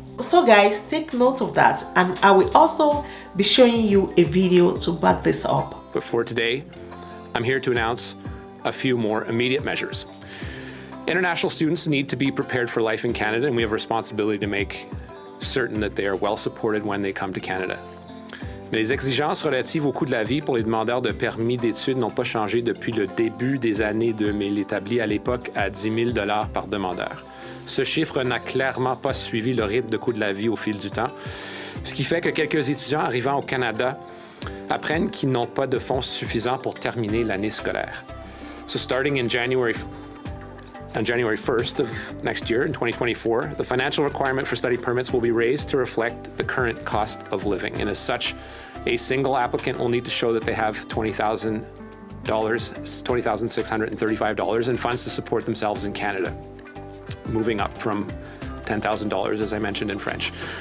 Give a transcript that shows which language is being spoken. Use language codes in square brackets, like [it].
[en] So guys, take note of that, and I will also be showing you a video to back this up. But for today, I'm here to announce a few more immediate measures. International students need to be prepared for life in Canada, and we have a responsibility to make certain that they are well supported when they come to Canada. [fr] Mais les exigences relatives au coût de la vie pour les demandeurs de permis d'études n'ont pas changé depuis le début des années 2000, établi à l'époque à 10 000 $ par demandeur. Ce chiffre n'a clairement pas suivi le rythme de coût de la vie au fil du temps, ce qui fait que quelques étudiants arrivant au Canada apprennent qu'ils n'ont pas de fonds suffisants pour terminer l'année scolaire. [en] So starting in January on January 1st of next year, in 2024, the financial requirement for study permits will be raised to reflect the current cost of living. And as such, a single applicant will need to show that they have $20,635 in funds to support themselves in Canada, moving up from $10,000, as I mentioned in French.